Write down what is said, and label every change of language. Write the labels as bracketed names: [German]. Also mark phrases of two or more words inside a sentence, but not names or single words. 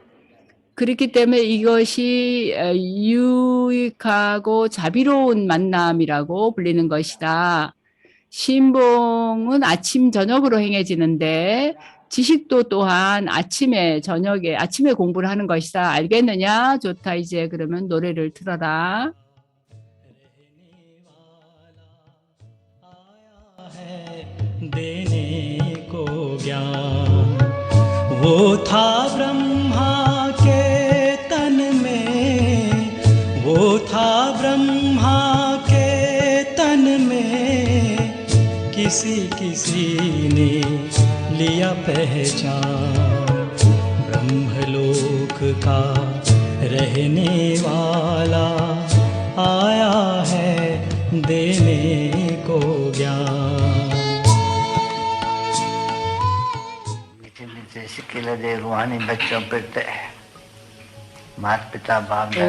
[Korean] 그렇기 때문에 이것이 유익하고 자비로운 만남이라고 불리는 것이다. 신봉은 아침 저녁으로 행해지는데 지식도 또한 아침에 저녁에 아침에 공부를 하는 것이다. 알겠느냐? 좋다. 이제 그러면 노래를 틀어라. [Hindi] देने को ज्ञान वो था ब्रह्मा के तन में वो था ब्रह्मा के तन में किसी किसी ने लिया पहचान ब्रह्मलोक का रहने वाला आया है देने को ज्ञान सिकीलधे रूहानी बच्चों पर माता पिता बाप दादा